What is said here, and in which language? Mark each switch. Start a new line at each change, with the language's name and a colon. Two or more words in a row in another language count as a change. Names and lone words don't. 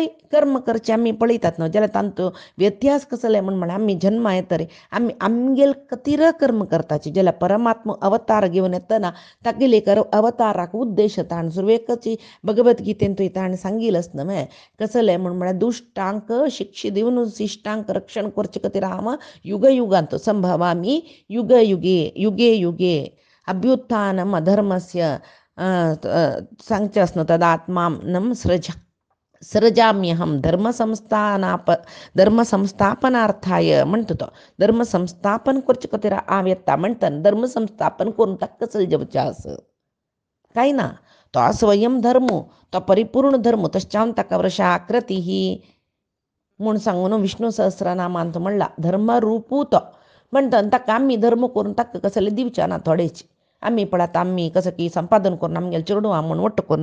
Konkani: कर्म करचें आमी पळयतात न्हू जाल्यार तांचो व्यत्यास कसले म्हूण म्हळ्यार आमी जन्मा येतरी आमी आमगेल खातीर कर्म करताचे जाल्यार परमात्मा अवतार घेवन येतना तागेले एक अवताराक उद्देश ताणें सुरवेकची भगवद्गीतेन तुवें ताणें सांगिल्लें न्हय कसलें म्हूण म्हळ्यार दुश्टांक शिक्षा दिवन शिश्टांक रक्षण करचे खातीर हांव युग युगांत
Sanskrit: संभवामी युग युगे युगे अभ्युत्थानम अधर्मस्य
Konkani: सांगचे न्हू
Sanskrit: तदात्मानं सृजाम्यहं धर्मसंस्थापनार्थाय
Konkani: म्हणटा तो धर्म संस्थापन करचे खातीर हांव येता म्हणटा धर्म संस्थापन करून ताका सजवचें आसा काय ना तो स्वयं धर्म तो परिपूर्ण धर्म तशें ताका वर्षा आकृती ही म्हूण सांगून विष्णू सहस्रनामांत म्हणला धर्म रूपू तो म्हणटा ताका आमी धर्म करून ताका कसले दिवचे ना थोडेच आमी पळयात आमी कसं की संपादन करून आमगेले चेडूं म्हूण वट्ट करून